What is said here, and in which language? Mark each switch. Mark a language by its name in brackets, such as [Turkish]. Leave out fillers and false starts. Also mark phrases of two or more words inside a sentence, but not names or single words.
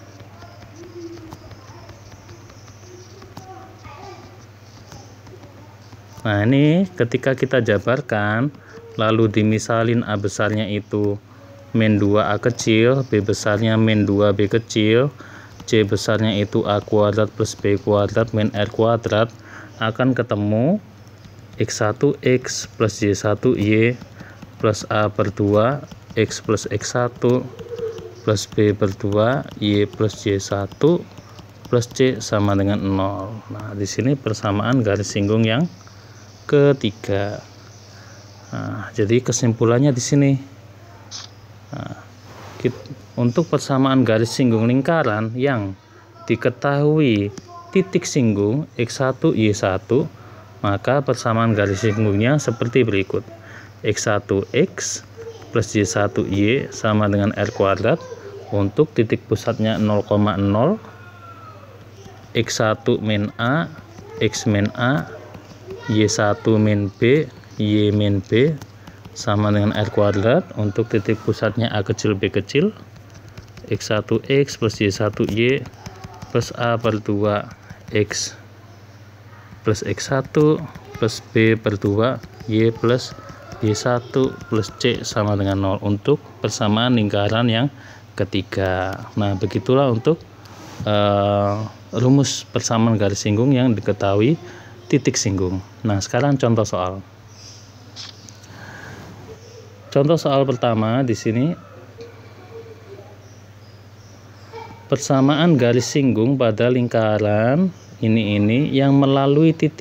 [Indonesian] Nah, ini ketika kita jabarkan, lalu dimisalin A besarnya itu min 2A kecil, B besarnya min 2B kecil, C besarnya itu A kuadrat plus B kuadrat min R kuadrat, akan ketemu X1X plus Y1Y plus A per 2 X plus X1 plus B per 2 Y plus Y1 plus C sama dengan 0. Nah, di sini persamaan garis singgung yang ketiga. Nah, jadi kesimpulannya di sini. Nah, untuk persamaan garis singgung lingkaran yang diketahui titik singgung X1 Y1, maka persamaan garis singgungnya seperti berikut. X1X plus Y1Y sama dengan R kuadrat. Untuk titik pusatnya 0,0, X1 min A, X min A, Y1 min B, Y min B sama dengan R kuadrat. Untuk titik pusatnya A kecil B kecil, X1X plus Y1Y plus A per 2 X plus X1 plus B per 2 Y plus Y1 plus C sama dengan 0 untuk persamaan lingkaran yang ketiga. Nah, begitulah untuk rumus persamaan garis singgung yang diketahui titik singgung. Nah, sekarang contoh soal. Contoh soal pertama di sini, persamaan garis singgung pada lingkaran ini yang melalui titik.